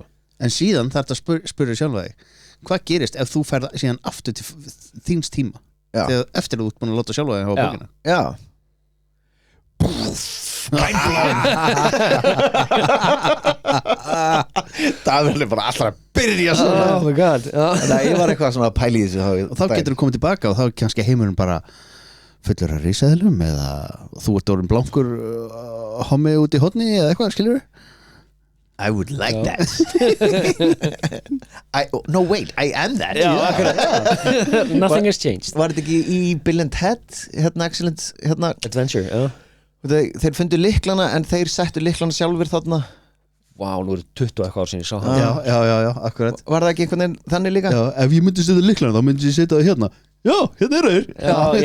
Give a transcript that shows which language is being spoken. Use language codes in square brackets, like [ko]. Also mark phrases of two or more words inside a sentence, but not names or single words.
[is] En síðan þarf það að spyrja sjálfa þig, hvað gerist ef þú ferð síðan aftur til þíns tíma, Já. þegar eftir að þú ert búin að láta sjálfa þig hafa Já. bókina. Já Það er bara allra að byrja svona [en] oh my god [is] Nei, ég var eitthvað svona að pæla í þessu Og þá getur þú komið tilbaka og þá er kannski heimurinn bara fullur að risaðlum eða þú ert orðin blankur hommi út í hotni eða eitthvað, skilur [en] I would like that No wait, I am that [is] Já, akkurat. [en] Nothing has changed [is] Var þetta ekki í Bill and Ted excellent, Adventure, já þeir fundu lyklana en þeir settu lyklana sjálfur þarna Vá, nú eru 20 eitthvað ár sinni ég sá hann Já, akkurat Var það ekki einhvern veginn þannig líka? Já, ef ég myndi setja lyklana þá myndi ég setja það hérna. Já, hérna eru þeir.